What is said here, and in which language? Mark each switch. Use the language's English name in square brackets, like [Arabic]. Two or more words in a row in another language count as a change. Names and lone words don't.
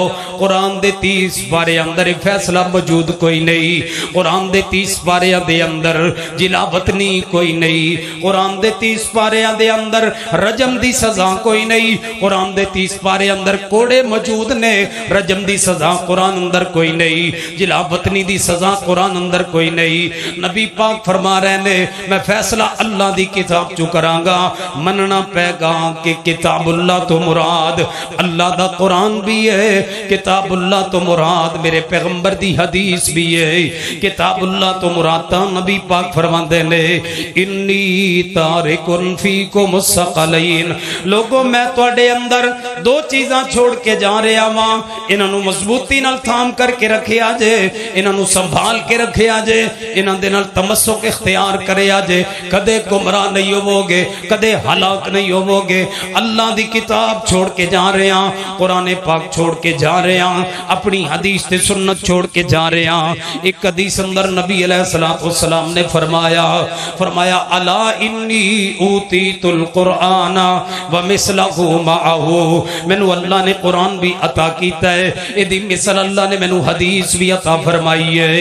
[Punjabi] قرآن دے 30 بارے اندر فیصلہ موجود کوئی نہیں قرآن دے 30 بارے دے اندر جلا وطنی کوئی نہیں قرآن دے 30 بارے دے اندر رجم دی سزا کوئی نہیں قرآن دے 30 بارے اندر کوڑے موجود نے رجم دی سزا قرآن اندر کوئی نہیں جلا وطنی دی سزا قرآن اندر کوئی نہیں نبی پاک فرما رہے نے میں فیصلہ اللہ دی کتاب چو کرانگا مننا پے گا گا کہ کتاب اللہ تو مراد اللہ دا قرآن بھی ہے، کتاب اللہ تو مراد میرے پیغمبر دی حدیث بھی ہے، کتاب اللہ تو مراد تا نبی پاک فرماندے نے [Arabic] انی تارکن فیکم الثقلین، [Punjabi] لوگوں میں تواڈے اندر دو چیزاں چھوڑ کے جا رہا ہاں، انہاں نو مضبوطی نال تھام کر کے رکھیا جے، انہاں نو سنبھال کے رکھیا جے، انہاں دے نال تمسک اختیار کریا جے، کدے گمراہ نہیں ہوو گے، کدے ہلاک نہیں ہوو گے۔ اللہ دی کتاب چھوڑ کے جا رہے ہاں، قرآن پاک چھوڑ کے جا رہے ہاں، اپنی حدیث تے سنت چھوڑ کے جا رہے ہاں۔ ایک حدیث اندر نبی علیہ السلام نے فرمایا [Arabic] الا انی اوتیت القرآن ومثلہ معہ، [Punjabi] مینوں اللہ نے قرآن بھی عطا کیتا ہے، ادی مثل اللہ نے مینوں حدیث بھی عطا فرمائی ہے۔